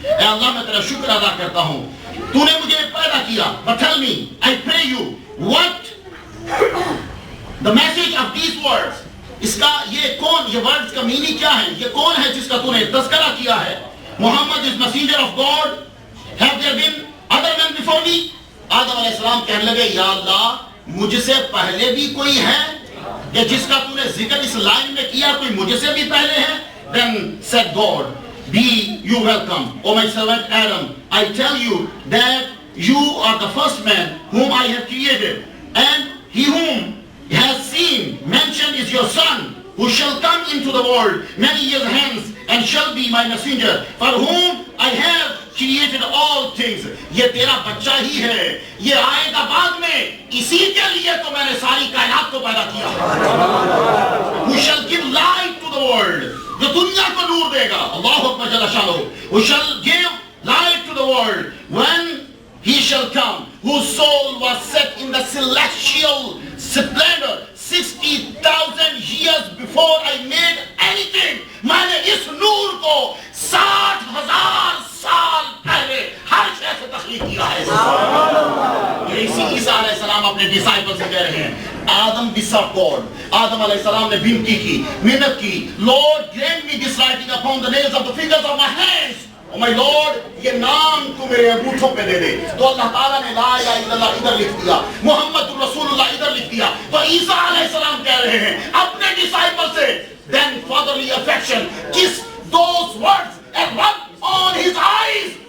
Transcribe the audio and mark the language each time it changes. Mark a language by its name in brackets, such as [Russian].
[Urdu] اے اللہ میں تیرا شکر ادا کرتا ہوں، تو نے مجھے پیدا کیا۔ [English] But tell me, I pray you, what the message of these words، [Urdu] اس کا یہ کون، یہ ورڈز کا میننگ کیا ہے؟ یہ کون ہے جس کا تو نے تذکرہ کیا ہے؟ محمد [English] is messenger of God. Have there been other men before me? [Urdu] آدم علیہ السلام کہنے لگے یا اللہ مجھ سے پہلے بھی کوئی ہے کہ جس کا تو نے ذکر اس لائن میں کیا، کوئی مجھ سے بھی پہلے ہے؟ [English] Then said God, be you welcome, O my servant Adam. I tell you that you are the first man whom I have created, and he whom has seen mentioned is your son, who shall come into the world many years hence, and shall be my messenger, for whom I have created all things. [Urdu] یہ تیرا بچہ ہی ہے، یہ آئے گا بعد میں، اسی کے لیے تو میں نے ساری کائنات کو پیدا کیا۔ [English] Who shall give light to the world، [Urdu] جو دنیا کو نور دے گا۔ [English] اللہ اکبر جل شانہ۔ Who shall give light to the world when he shall come, whose soul was set in the celestial splendor 60,000 years before I made anything. [Urdu] میں نے اس نور کو 60,000 سال پہلے ہر شے سے تخلیق کیا ہے۔ یہ اسی عیسیٰ علیہ السلام اپنے ڈسائپل سے کہہ رہے ہیں آدم [English] besought God. [Urdu] آدم علیہ السلام نے بنتی کی، محنت کی، [English] Lord grant me this writing upon the nails of the fingers of my hands. Oh my Lord، [Urdu] یہ نام تو میرے انگوٹھوں پہ دے دے۔ تو اللہ تعالیٰ نے لا الہ الا اللہ ادھر لکھ دیا، محمد رسول اللہ ادھر لکھ دیا۔ تو عیسیٰ علیہ السلام کہہ رہے ہیں اپنے ڈسائپل سے [English] then fatherly affection, kiss those words and rub on his eyes.